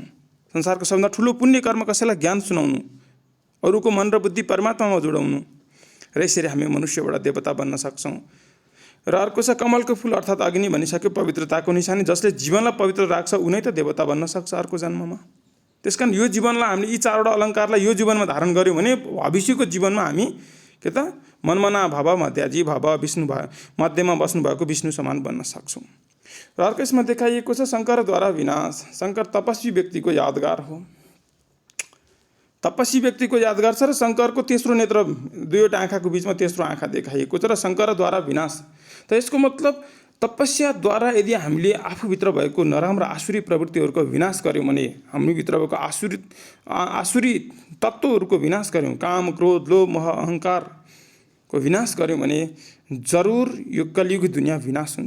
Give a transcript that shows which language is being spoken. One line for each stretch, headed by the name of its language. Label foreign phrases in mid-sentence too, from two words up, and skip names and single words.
Nepali: संसारको सबभन्दा ठुलो पुण्य कर्म कसैलाई ज्ञान सुनाउनु, अरूको मन र बुद्धि परमात्मामा जोडाउनु, र यसरी हामी मनुष्यबाट देवता बन्न सक्छौँ। र अर्को छ कमलको फुल, अर्थात् अग्नि भनिसक्यो, पवित्रताको निशानी, जसले जीवनलाई पवित्र राख्छ उनै त देवता बन्न सक्छ अर्को जन्ममा। त्यसकारण यो जीवनलाई हामीले यी चारवटा अलङ्कारलाई यो जीवनमा धारण गऱ्यौँ भने भविष्यको जीवनमा हामी के त
Sanskrit: मनमना भव मध्याजी भव विष्णु भव
Nepali: मध्यमा बस्नुभएको विष्णु समान बन्न सक्छौँ। र अर्को यसमा देखाइएको छ शङ्करद्वारा विनाश। शङ्कर तपस्वी व्यक्तिको यादगार हो, तपस्वी व्यक्तिको यादगार छ। र शङ्करको तेस्रो नेत्र, दुईवटा आँखाको बिचमा तेस्रो आँखा देखाइएको छ। र शङ्करद्वारा विनाश त यसको मतलब तपस्याद्वारा यदि हामीले आफूभित्र भएको नराम्रा आसुरी प्रवृत्तिहरूको विनाश गऱ्यौँ भने, हामीभित्र भएको आसुरी तत्त्वहरूको विनाश गऱ्यौँ, काम क्रोध लोभ मोह अहङ्कारको विनाश गऱ्यौँ भने जरुर यो कलियुग दुनियाँ विनाश हुन्छ।